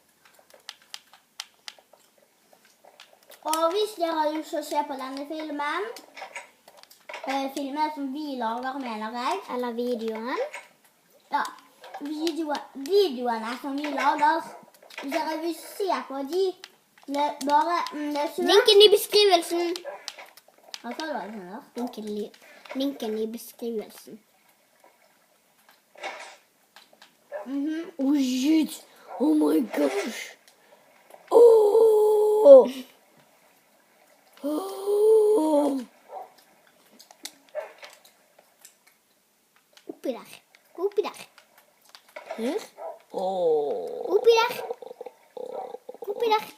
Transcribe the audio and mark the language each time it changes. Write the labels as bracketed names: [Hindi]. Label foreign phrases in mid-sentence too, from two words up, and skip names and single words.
[Norwegian] Og hvis dere har lyst til å se på denne filmen, filmen som vi lager, mener jeg. Eller videoen. Ja, videoene som vi lager. Hvis dere vil se på de, bare Linken i beskrivelsen. Hva sa du, Alexander? Linken i beskrivelsen. [English] Oh shit! Oh my gosh! Oh! [Norwegian] Oppi der. Her? Oppi der.